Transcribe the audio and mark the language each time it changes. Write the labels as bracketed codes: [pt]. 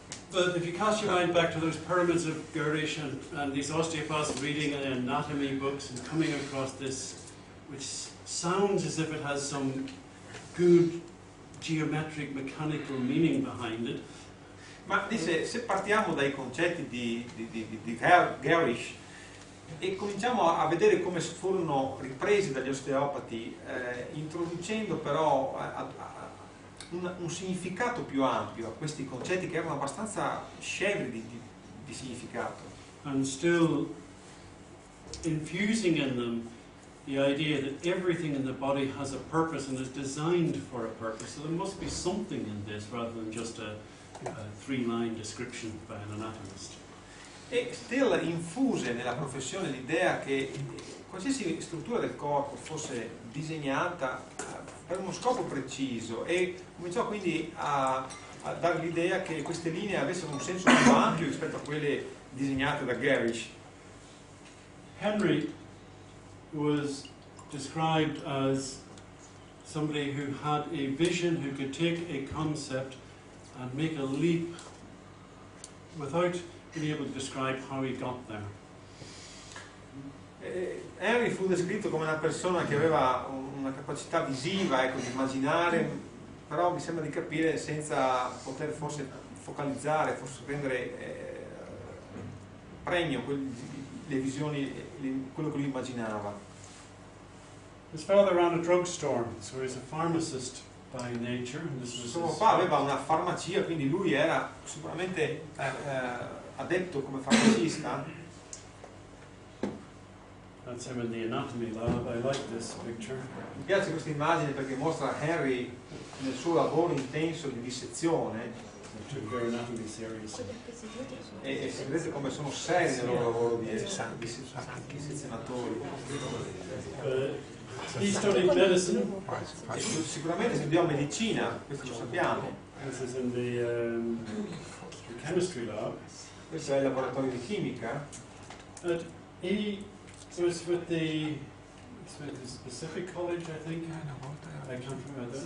[en] But if you cast your mind back to those pyramids of Girish and these osteopaths reading anatomy books and coming across this, which sounds as if it has some good geometric, mechanical meaning behind it. [it] Ma dice, se partiamo dai concetti di Girish e cominciamo a vedere come furono ripresi dagli osteopati, introducendo però un significato più ampio a questi concetti che erano abbastanza scevri di significato. [en] And still infusing in them the idea that everything in the body has a purpose and is designed for a purpose. So there must be something in this rather than just a three-line description by an anatomist. [it] E Still infuse nella professione l'idea che qualsiasi struttura del corpo fosse disegnata per uno scopo preciso e cominciò quindi a dare l'idea che queste linee avessero un senso più ampio rispetto a quelle disegnate da Girish. [en] Henry was described as somebody who had a vision, who could take a concept and make a leap without being able to describe how he got there. [it] Henry fu descritto come una persona che aveva una capacità visiva, ecco, di immaginare, però mi sembra di capire senza poter forse focalizzare, forse prendere premio le visioni, quello che lui immaginava. [en] His father ran a drugstore, so he's a pharmacist by nature. And this was [it] Suo [en] his [it] papà aveva una farmacia, quindi lui era sicuramente addetto come farmacista. [en] That's him in the anatomy lab. I like this picture. [it] Mi piace questa immagine perché mostra Henry nel suo lavoro intenso di dissezione [en] They took their anatomy seriously. [it] e si vede come sono seri nel loro lavoro di dissezionatori. [en] He studied medicine. [it] Sicuramente studiò medicina, questo lo sappiamo. [en] This is in the chemistry lab. [it] Questo è il laboratorio di chimica. [en] But He was with the Pacific College, I think. I can't remember.